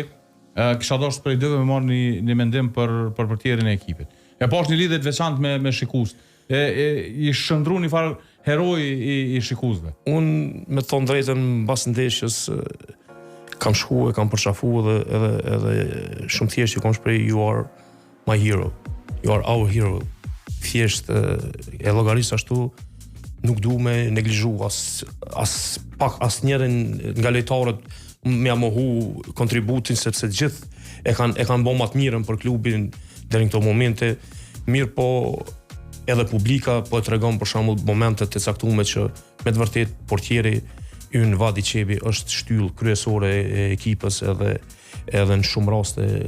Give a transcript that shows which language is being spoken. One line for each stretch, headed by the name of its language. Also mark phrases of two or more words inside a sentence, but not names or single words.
Albanian: Kisha dashur prej dyve me marrë një mendim për portierin e ekipit. E pash një lidhje të veçantë me shikues. I shëndru një farë heroj I shikuesve. Unë me thonë drejtën mbas ndeshjes kam shku kam përqafu edhe shumë thjesht kam shprej
English: you are my hero, you are our hero.
Albanian: Thjesht e llogaris ashtu, nuk du me neglizhu as njerën nga lojtarët me mohu kontributin, sepse gjithë e kanë bo më të mirën për klubin deri në këto momente. Mirë po edhe publika po e tregon për shembull momentet e caktuara që me të vërtet portieri Ynë Vadi Qebi është shtyllë kryesore e ekipës edhe në shumë raste